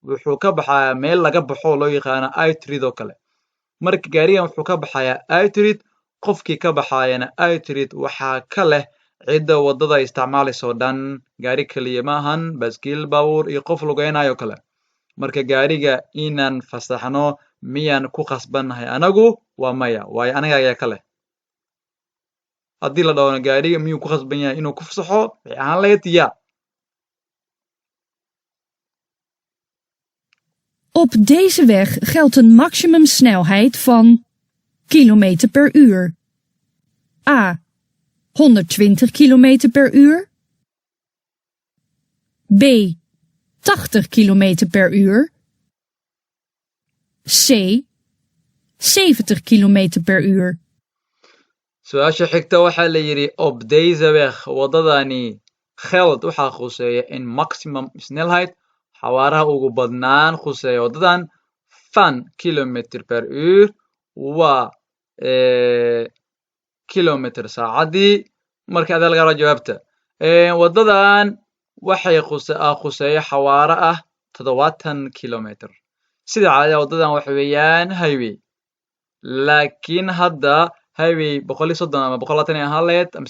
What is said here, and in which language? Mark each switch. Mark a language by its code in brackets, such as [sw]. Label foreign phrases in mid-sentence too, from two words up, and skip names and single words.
[so] ka baxayaa meel laga baxo loo yaqaano outreat oo kale marka gaarigan wuxuu ka baxayaa Uitrecht qofkii ka baxayana Uitrecht waxaa ka leh cidda wadada isticmaalayso dhan gaari kaliya maahan baaskiil baabuur iyo qof lugeynayo kale marka gaariga inaan fasaxno miyaan ku qasbannahay anagu waa maya waayo anaga ayaa ka leh haddii la dhaho gaariga miyuu ku qasban yahay inuu ku fasaxo waxay ahaan lahayd ya [nl] Op deze weg geldt een maximumsnelheid van kilometer per uur. A. 120 kilometer per uur. B. 80 kilometer per uur. C. 70 kilometer per uur. [so] su-aasha xigta waxaa la yidhi [nl] op deze weg [so] wadadani geld waxaa khuseeya in [nl] maximum snelheid [so] xawaaraha ugu badnaan khuseeya wadadan [nl] van kilometer per uur [so] waa kilometer saacadii marka adaa laga raba jawaabta wadadan waxay khuseeya xawaare ah 70 kilometer sida caadiga wadadan waxa weeyaan highway laakiin hadda highway 130 ama 120 ahaan lahayd mise